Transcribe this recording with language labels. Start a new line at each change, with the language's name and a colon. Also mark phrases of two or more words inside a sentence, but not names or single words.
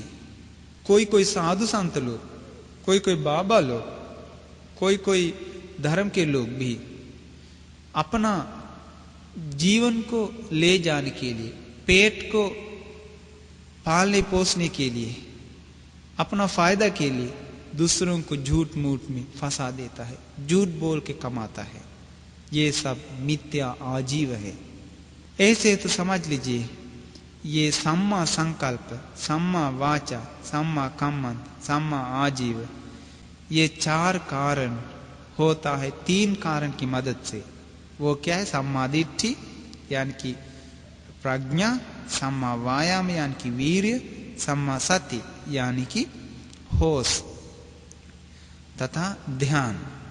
Hindi: कोई कोई साधु संत लोग, कोई कोई बाबा लोग, कोई कोई धर्म के लोग भी अपना जीवन को ले जाने के लिए, पेट को पालने पोसने के लिए, अपना फायदा के लिए दूसरों को झूठ मूठ में फंसा देता है, झूठ बोल के कमाता है। ये सब मिथ्या आजीव है। ऐसे तो समझ लीजिए ये
Pali: सम्मा संकल्प, सम्मा वाचा, सम्मा कम्मंत, सम्मा आजीव,
Hindi: ये चार कारण होता है तीन कारण की मदद से। वो क्या है,
Pali: सम्मा दिट्ठि
Hindi: यानी कि प्रज्ञा,
Pali: सम्मा वायाम
Hindi: यानी कि वीर्य,
Pali: सम्मा सति
Hindi: यानी कि होश तथा ध्यान।